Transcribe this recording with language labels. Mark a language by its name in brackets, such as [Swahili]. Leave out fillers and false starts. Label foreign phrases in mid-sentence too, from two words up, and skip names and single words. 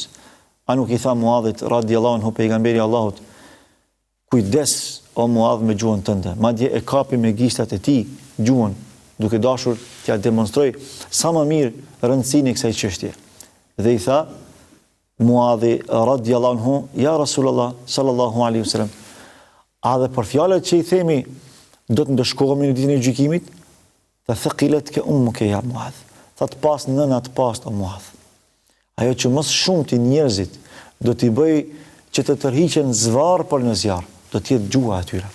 [Albanian] A nuk i tha Muadhit [Arabic] رضي الله عنه [Albanian] pejgamberi Allahut, kujdes o Muadh me gjuhën tënde, madje e kapi me gishtat e tij gjuhën, duke dashur t'ja demonstroj sa më mirë rëndësinë e kësaj çështje. Dhe i tha Muadhi [Arabic] رضي الله عنه, يا رسول الله صلى الله عليه وسلم, [Albanian] a dhe për fjalët që i themi do të ndeshkohemi në ditën e gjykimit? Tha [Arabic] ثكلتك أمك يا معاذ. [Albanian] Tha të pas nëna të pas o Muadh. Ajo që më shumë ti njerëzit do t'i bëj që të tërhiqen zvarr për në zjarr, do t'jetë gjuha e tyre.